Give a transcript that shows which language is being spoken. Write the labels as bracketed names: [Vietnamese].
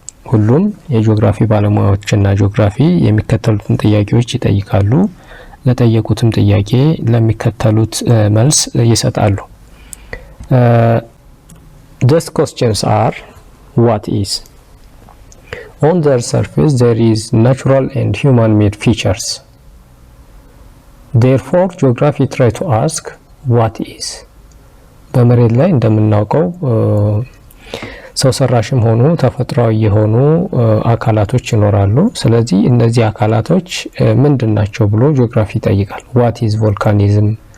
[Amharic] ሁሉም የጂኦግራፊ ባለሙያዎችና ጂኦግራፊ የሚከተሉትን ጥያቄዎች ይጠይቃሉ። ለጠየቁትም ጥያቄ ለሚከተሉት መልስ ይሰጣሉ። [English] These questions are: what is? On their surface there is natural and human-made features. Therefore geography try to ask what is. [Amharic] በመሬት ላይ እንደምናውቀው ሰው ሰራሽም ሆኑ ተፈጥሯዊ የሆኑ አካላቶች ይኖራሉ። ስለዚህ እነዚህ አካላቶች ምንድናቸው ብሎ ጂኦግራፊ ይጠይቃል። [English] what is volcanism?